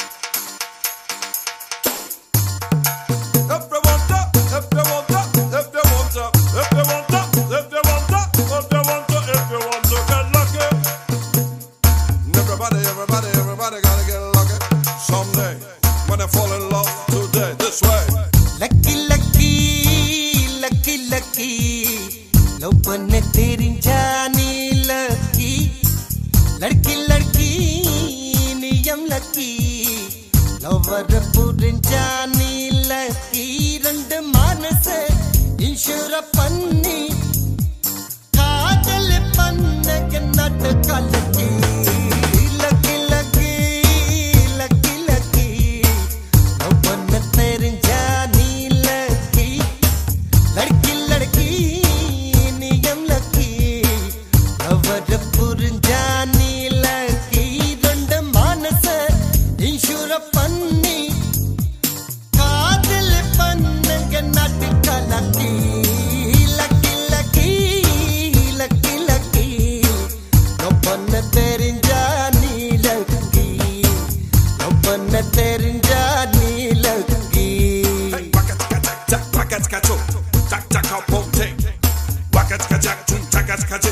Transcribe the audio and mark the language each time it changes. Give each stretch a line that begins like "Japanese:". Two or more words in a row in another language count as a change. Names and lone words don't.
English: If you want to, if you want to, if you want to, if you want to, if you want to, if you want to, if you want to get lucky. Everybody, everybody, everybody gotta get lucky someday when they fall in love today, this way. Lucky, lucky, lucky, lucky.
Tamil: லவ் பண்ணே தெரிஞ்சா நீ லக்கி. லட்கி, லட்கி, நியம் லக்கி. லவ்வர் புரிஞ்சா நீ லக்கி. ரெண்டு மனச இன்ஷூர் பண்ணி. காதல் பண்ணே கண்ணட கலக்கி.
English: Lucky, lucky, lucky, lucky.
Tamil: லவ் பண்ணே தெரிஞ்சா நீ லக்கி. லட்கி, லட்கி, நியம் லக்கி. லவ்வர் புரிஞ்சா நீ லக்கி. ரெண்டு மனச இன்ஷூர் பண்ணி. காதல் பண்ணே கண்ணட கலக்கி.
English: Lucky, lucky, lucky, lucky.
Tamil: லவ் பண்ணே தெரிஞ்சா நீ லக்கி. லவ் பண்ணே தெரிஞ்சா நீ லக்கி. Hey, waka-taka-tak-tak, waka-taka-tum-ting. Waka-taka-tak-tum, taka-taka-ting.